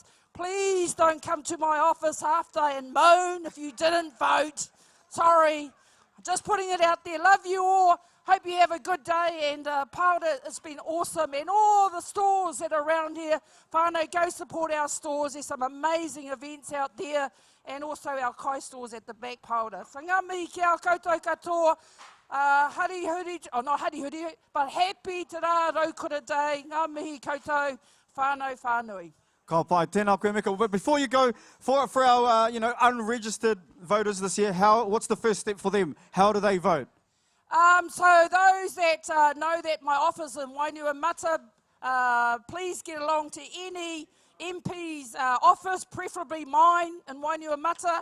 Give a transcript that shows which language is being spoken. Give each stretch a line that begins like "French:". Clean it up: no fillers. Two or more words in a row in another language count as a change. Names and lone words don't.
English: Please don't come to my office after and moan if you didn't vote. Sorry. Just putting it out there. Love you all. Hope you have a good day, and Paora, it's been awesome, and all the stores that are around here, whānau, go support our stores. There's some amazing events out there, and also our kai stores at the back, Paora.
Māori: So ngā mihi ki au koutou katoa, not harihuri,
English: but happy
Māori: te rā raukura day, ngā mihi koutou, whānau whānui. Ka pai, tēnā koe meka.
English: But before you go, for our unregistered voters this year, what's the first step for them? How do they vote? So those that know that my office in Wainuamata, please get along to any MP's office, preferably mine in Wainuamata.